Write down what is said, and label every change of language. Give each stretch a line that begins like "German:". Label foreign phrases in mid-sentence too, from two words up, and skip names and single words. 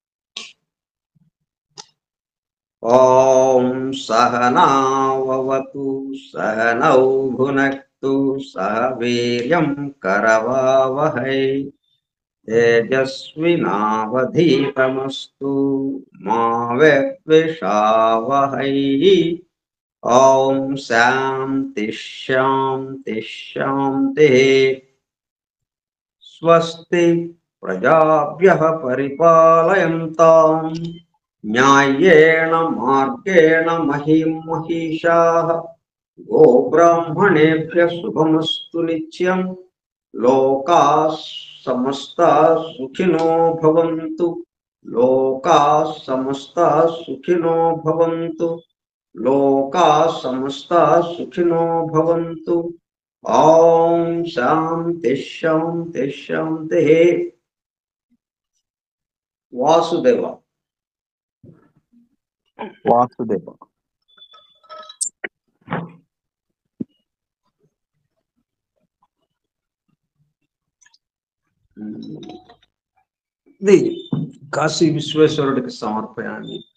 Sanskrit: ఓం సహనావవతు సహనౌ భునక్తు సహ వీర్యం కరవావహై తేజస్వినావధీతమస్తు మా విద్విషావహై. ఓం శాంతి శాంతి శాంతి. స్వస్తి ప్రజాభ్యః పరిపాలయంతాం న్యాయేణ మార్గేణ మహిం మహిషాః. గోబ్రాహ్మణేభ్యः శుభమస్తు నిత్యం. లోకాः సమస్తాः సుఖినో భవంతు. లోకాः సమస్తాः సుఖినో భవంతు. లోకాः సమస్తాः సుఖినో భవంతు. ఓం శాంతి శాంతి శాంతి. వాసుదేవ. వాసుదేవ.
Telugu: ఇది కాశీ విశ్వేశ్వరుడికి సమర్పయామి.